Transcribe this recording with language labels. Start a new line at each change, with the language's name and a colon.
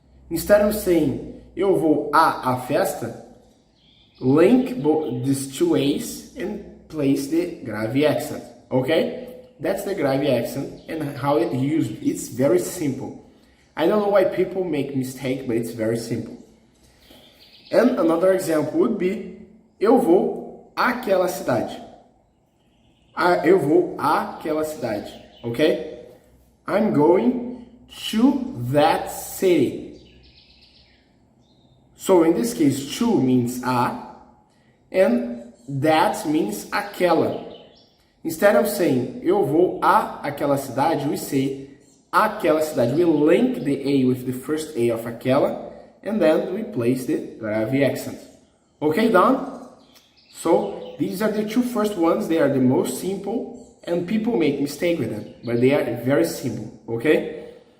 English: Instead of saying
Portuguese: eu vou à festa,
English: link these two a's and place the grave accent. Okay? That's the grave accent and how it used. It's very simple. I don't know why people make mistake, but it's very simple. And another example would be
Portuguese: eu vou àquela cidade. Eu vou àquela cidade, okay?
English: I'm going to that city. So in this case, to means a, and that means aquela. Instead of saying
Portuguese: eu vou àquela cidade,
English: we say
Portuguese: aquela cidade.
English: We link the a with the first a of aquela, and then we place the grave accent. Okay, done? So these are the two first ones. They are the most simple, and people make mistake with them, but they are very simple. Okay?